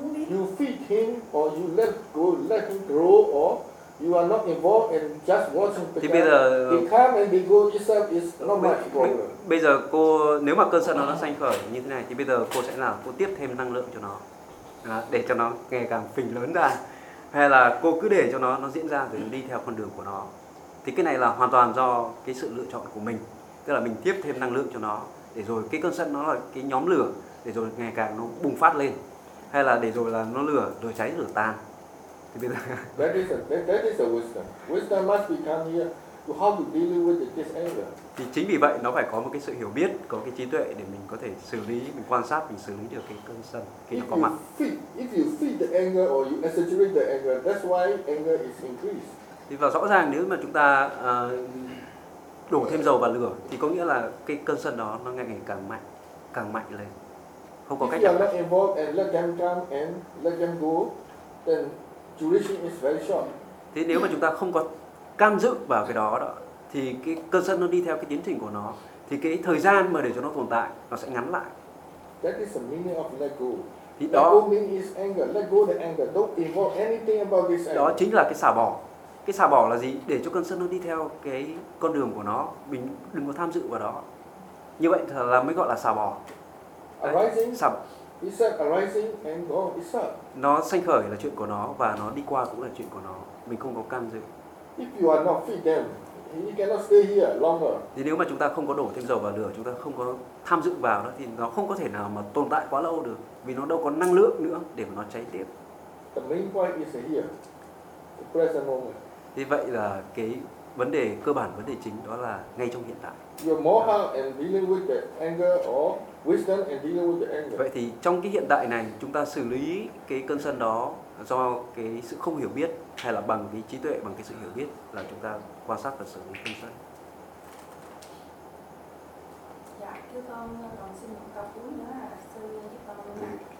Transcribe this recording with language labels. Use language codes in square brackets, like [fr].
[en] You feed him or you let go, let him grow, or you are not involved and just watching. [vi] Thì bây giờ [en] he come and he go yourself is not much problem. [vi] Bây giờ cô nếu mà cơn sân nó sanh khởi như thế này thì bây giờ cô sẽ làm, cô tiếp thêm năng lượng cho nó để cho nó ngày càng phình lớn ra. Hay là cô cứ để cho nó diễn ra rồi đi theo con đường của nó. Thì cái này là hoàn toàn do cái sự lựa chọn của mình. Tức là mình tiếp thêm năng lượng cho nó, để rồi cái cơn sân nó là cái nhóm lửa, để rồi ngày càng nó bùng phát lên. Hay là để rồi là nó lửa, rồi cháy, lửa tan. Thì bây giờ [en] that is a wisdom. Wisdom must be come here to how to deal with this anger. [vi] Thì chính vì vậy nó phải có một cái sự hiểu biết, có cái trí tuệ để mình có thể xử lý, mình quan sát, mình xử lý được cái cơn sân khi nó có mặt. [en] If you feed the anger or you exaggerate the anger, that's why anger is increased. [vi] Thì và rõ ràng nếu mà chúng ta đổ thêm dầu vào lửa thì có nghĩa là cái cơn sân đó nó ngày càng mạnh, càng mạnh lên. Không có [en] if [vi] cách nào. [en] If you are not involved and let them come and let them go, then duration is very short. [vi] Thế nếu mà chúng ta không có can dự vào cái đó thì cái cơn sân nó đi theo cái tiến trình của nó thì cái thời gian mà để cho nó tồn tại nó sẽ ngắn lại. [en] That is the meaning of let go. [vi] Thì đó, [en] let go means is anger. Let go the anger. Don't involve anything about this anger. [vi] Đó chính là cái xả bỏ. Cái xả bỏ là gì? Để cho cơn sân nó đi theo cái con đường của nó, mình đừng có tham dự vào đó. Như vậy là mới gọi là xả bỏ. [en] Arising. [vi] Xả. [en] It's arising and go itself. [vi] Nó sanh khởi là chuyện của nó và nó đi qua cũng là chuyện của nó. Mình không có can dự. [en] If you are not feed them, you cannot stay here longer. [vi] Thì nếu mà chúng ta không có đổ thêm dầu vào lửa, chúng ta không có tham dự vào đó thì nó không có thể nào mà tồn tại quá lâu được, vì nó đâu có năng lượng nữa để mà nó cháy tiếp. [en] The main point is here, the present moment. [vi] Thì vậy là cái vấn đề cơ bản, vấn đề chính đó là ngay trong hiện tại. [en] Your moral and dealing with the anger or wisdom and dealing with the anger. [vi] Vậy thì trong cái hiện tại này chúng ta xử lý cái cơn sân đó do cái sự không hiểu biết hay là bằng cái trí tuệ, bằng cái sự hiểu biết là chúng ta quan sát và xử lý cơn sân. Dạ, thưa con, còn xin một câu cuối nữa là sư giúp con luôn ạ.